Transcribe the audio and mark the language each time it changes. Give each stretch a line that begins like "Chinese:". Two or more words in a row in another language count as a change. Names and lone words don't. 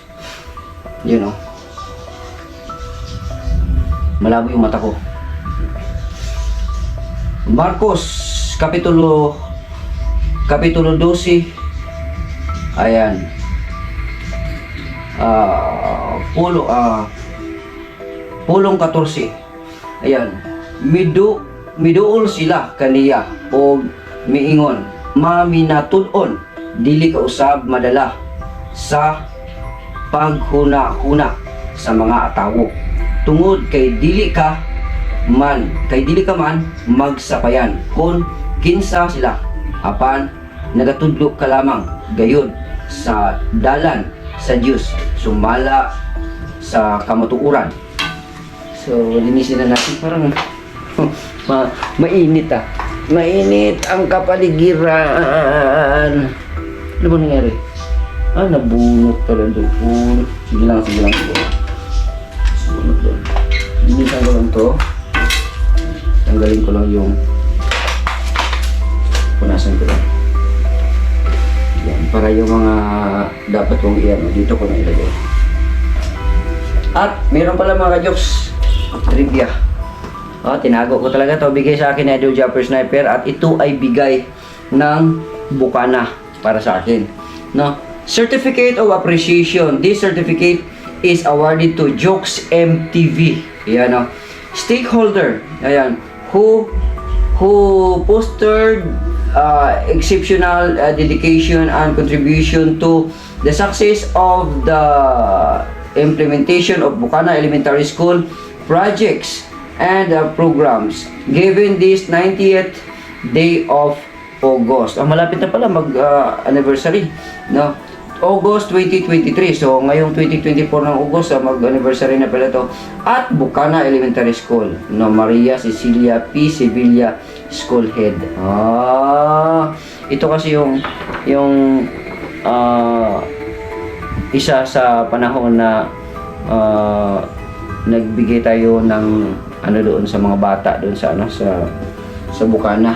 Filipino: Yun o. Malabo yung mata ko. Marcos, Kapitulo 12. Ayan. Pulong 14. Ayan.
Cebuano: Miduol sila kaniya o miingon, maminatud-on, dili ka usab madala sa paghuna-huna sa mga atawo. Tungod kay dili ka man magsapayan kun kinsa sila apan nagatudlo ka lamang gayud sa dalan sa Dios sumala sa kamatuoran.
Filipino: So linisin na natin parang mainit mainit ang kapaligiran. Ano ba nangyari? Nabunot pala doon. Sige lang. Bunot doon. Linisan ko lang to. Tanggalin ko lang yung punasan ko lang. Yan, para yung mga dapat kong iyan, dito ko na ilagay. At meron pala mga ka-jokes, trivia. Tinago ko talaga to. Bigay sa akin ni Idol Japper Sniper at ito ay bigay ng Bukana para sa akin. No?
English: Certificate of Appreciation. This certificate is awarded to Jokes MTV.
Filipino: Ayan, no? Stakeholder. Ayan.
English: Who fostered exceptional dedication and contribution to the success of the implementation of Bukana Elementary School projects and programs given this 90th day of August.
Filipino: Malapit na pala mag-anniversary, no? August 2023. So, ngayong 2024 ng August, mag-anniversary na pala to. At Bukana Elementary School, no? Maria Cecilia P. Sevilla School Head. Ito kasi yung isa sa panahon na nagbigay tayo ng doon sa mga bata doon sa sa Bukana.